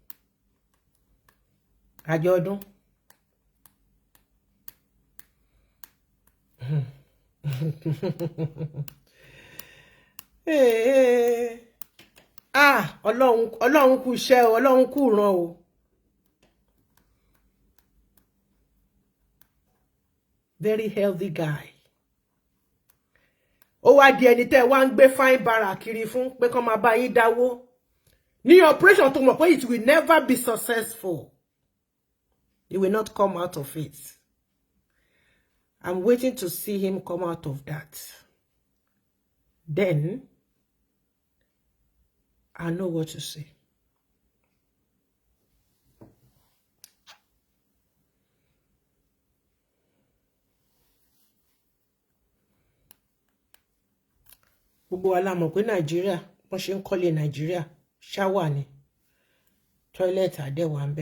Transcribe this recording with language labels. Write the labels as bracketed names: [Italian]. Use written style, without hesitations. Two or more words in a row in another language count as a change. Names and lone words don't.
[Yoruba] Àjọ ọdún. Ọlọ́run kú iṣẹ́ o, Ọlọ́run kú ràn o. [English] Very healthy guy. [Yoruba] Ó wá di ẹni tẹ́ wá ń gbé fine bara kiri fún pé kán máa bá yín dáwó. Ní operation tó mọ̀ pé [English] it will never be successful. He will not come out of it. I'm waiting to see him come out of that. Then, I know what to say. [Yoruba] Gbogbo wa la mọ̀ pé Nàìjíríà, wọ́n ṣe ń kọ́lé Nàìjíríà, ṣáwà ni. Toilet àdẹ́wà ń bẹ̀.